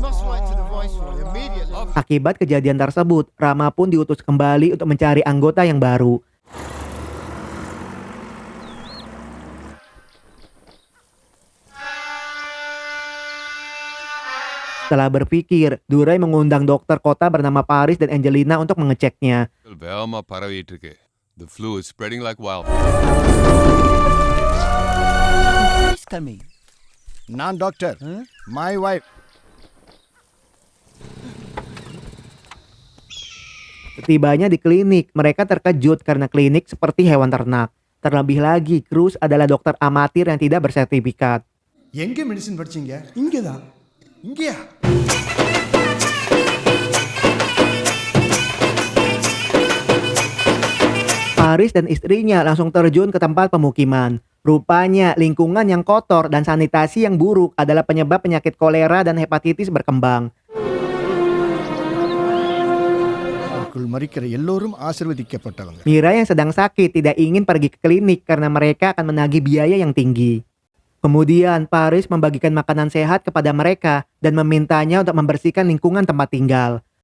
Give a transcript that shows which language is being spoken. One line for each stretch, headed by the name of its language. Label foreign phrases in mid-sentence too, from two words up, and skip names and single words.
Indonesian: Akibat kejadian tersebut, Rama pun diutus kembali untuk mencari anggota yang baru. Setelah berpikir, Durai mengundang dokter kota bernama Paris dan Angelina untuk mengeceknya.
Tamil: வேகமா பரவிட்டு இருக்கு.
English: The flu is spreading like wildfire. Who's coming? Non-doctor. My wife.
Indonesian: Setibanya di klinik, mereka terkejut karena klinik seperti hewan ternak. Terlebih lagi, Cruz adalah dokter amatir yang tidak bersertifikat.
Tamil: எங்க மெடிசன் படிச்சீங்க? இங்கதான். இங்கயா?
Indonesian: Paris dan istrinya langsung terjun ke tempat pemukiman. Rupanya lingkungan yang kotor dan sanitasi yang buruk adalah penyebab penyakit kolera dan hepatitis berkembang.
Tamil: மறிக்கிற எல்லோரும் ஆசீர்வதிக்கப்பட்டவங்க.
Indonesian: Mira yang sedang sakit tidak ingin pergi ke klinik karena mereka akan menagih biaya yang tinggi. Kemudian Paris membagikan makanan sehat kepada mereka dan memintanya untuk membersihkan lingkungan tempat tinggal.